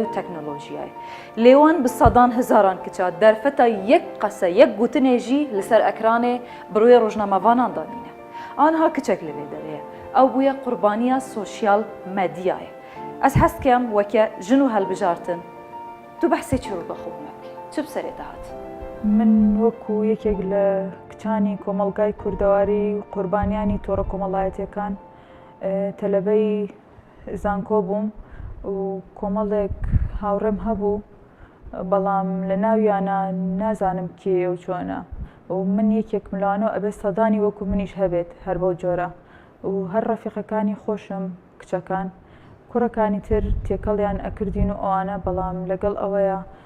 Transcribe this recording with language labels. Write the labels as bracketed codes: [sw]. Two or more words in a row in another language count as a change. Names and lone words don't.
[ku] teknolojiyayê lê wan bi sedan hezaran kiça derfeta yek qese yek gotinê jî li ser ekranê bi rûyê rojnamevanan danîne anha kiçek li vê derê ew bûye qurbaniya sosyal medyayê ez hes dikim weke jin û helbijartin tu behsê çi rû bixwe me bikî çi bi serê dihat [ckb] من وەکو یەکێک لە کچانی کۆمەلگای کوردەواری و قوربانیانی تۆڕە کۆمەڵایەتیەکان تەلەبەی زانکۆ بووم و کۆمەڵێک هاوڕێم هەبوو بەڵام لە ناویانە نازانم کێ و چۆنە و من یەکێک ملانەوە ئەبێ سەدانی وەکو منیش هەبێت هەر بەو جۆرە و هەر ڕەفیقەکانی خۆشم کچەکان کوڕەکانی تر تێکەڵیان ئەکردین و ئەوانە بەڵام لەگەڵ ئەوەیە